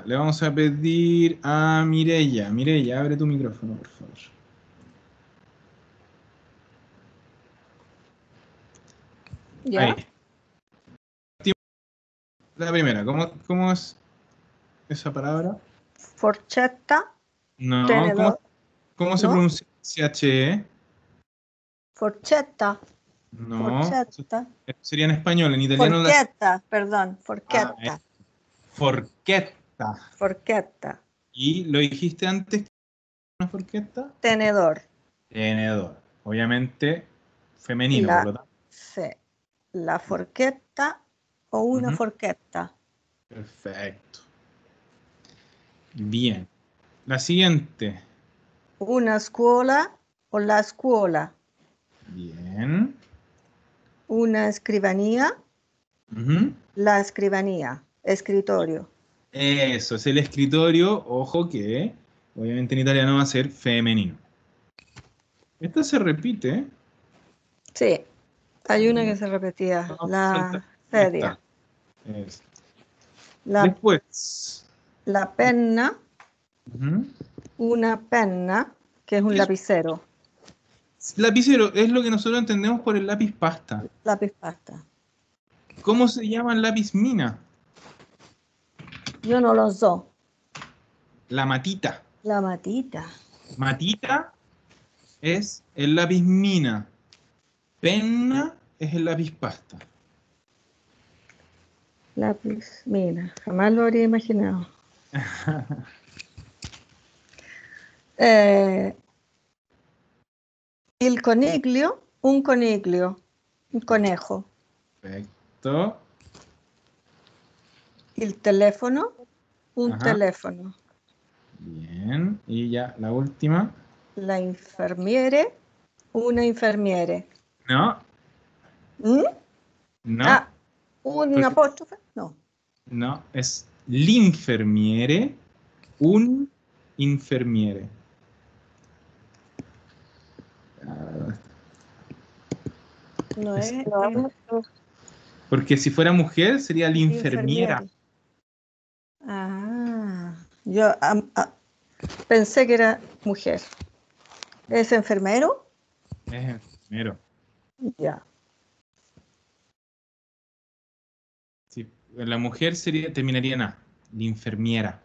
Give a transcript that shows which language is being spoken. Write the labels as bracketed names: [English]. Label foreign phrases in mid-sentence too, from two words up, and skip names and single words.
[Spanish] Le vamos a pedir a Mireya. Mireya, abre tu micrófono, por favor. ¿Ya? Ahí. La primera, ¿cómo es esa palabra? Forchetta, No, tenedor, ¿cómo se ¿no? pronuncia CHE? Forchetta, No, forchetta, eso sería en español, en italiano la... forchetta, perdón, Ah, forchetta, forchetta. forchetta, ¿Y lo dijiste antes que [Italian] una forchetta? [Spanish] tenedor. Tenedor. Obviamente femenino, por lo tanto. Sí, [Italian] la forchetta [Spanish] o una Ujú. forchetta. Perfecto. Bien. La siguiente. [Italian] Una scuola o la scuola. [Spanish] Bien. Una escribanía, Ujú. la escribanía, escritorio. Eso, es el escritorio. Ojo que, obviamente en italiano va a ser femenino. Esta se repite. Sí, hay una que se repetía, No, la ahí sedia. está. Es. La, Después. [Italian] la penna, [Spanish] Ujú. [Italian] una penna, [Spanish] que es un lapicero, Lapicero es lo que nosotros entendemos por el lápiz pasta. lápiz pasta. ¿Cómo se llama el lápiz mina? Yo no lo sé. [Italian] La matita. La matita. [Spanish] Matita es el lápiz mina. Penna es el lápiz pasta. Lápiz, mira, jamás lo habría imaginado. El coniglio, [Italian] un coniglio, [Spanish] un conejo. Perfecto. El teléfono, un Ajá. teléfono. Bien. Y ya la última. [Italian] La infermiere, una infermiere. [Spanish] No, ¿Mm? no, Ah, un porque- apóstrofe, no. no. Es [Italian] l'infermiere, un infermiere. [Spanish] No Es- es Porque si fuera mujer sería l'infermiera. infermiere. Ah, yo pensé que era mujer. ¿Es enfermero? Es enfermero. Ya. Si la mujer terminaría en A, l'infermiera.